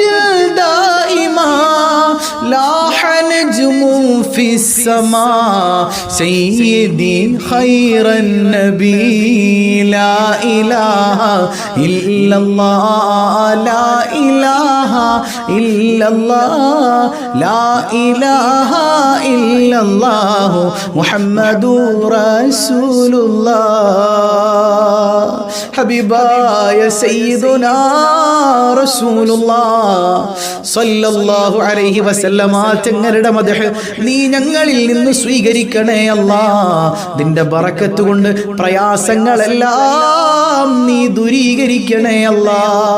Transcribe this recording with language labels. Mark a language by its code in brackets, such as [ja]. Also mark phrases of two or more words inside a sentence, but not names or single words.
[ar] دائما لاح نجم في السماء سيدي خير النبي لا إله إلا الله لا إله إلا الله لا إله إلا الله محمد رسول الله [ml] ഹബീബായ [ar] سيدنا رسول الله صلى الله عليه وسلم [ml] തങ്ങളുടെ മദ്ഹ് നീ ഞങ്ങളിൽ നിന്ന് സ്വീകരിക്കണേ അല്ലാഹ്. നിന്റെ ബറക്കത്ത് കൊണ്ട് പ്രയാസങ്ങളെല്ലാം നീ ദൂരീകരിക്കണേ അല്ലാഹ്.